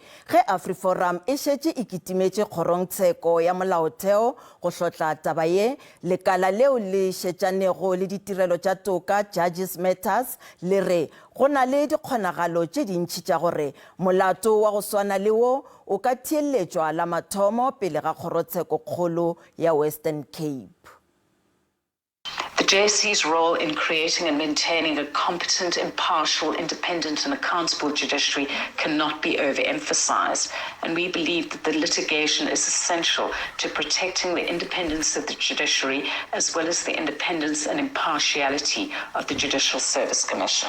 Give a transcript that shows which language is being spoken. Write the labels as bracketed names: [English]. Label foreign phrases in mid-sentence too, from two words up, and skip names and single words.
[Northern Sotho] Ge AfriForum e šetše e kitimetše kgorongtsheko ya molaotheo go hlotla taba ye lekala leo le šetšanego le ditirelo tša toka Judges Matters le re go na le dikgonagalo tše dintšhi tša gore molato wa go swana le wo o ka theeletšwa la mathomo pele ga kgorotsheko kgolo ya Western Cape. [English] The JSC's role in creating and maintaining a competent, impartial, independent and accountable judiciary cannot be overemphasized, and we believe that the litigation is essential to protecting the independence of the judiciary as well as the independence and impartiality of the Judicial Service Commission.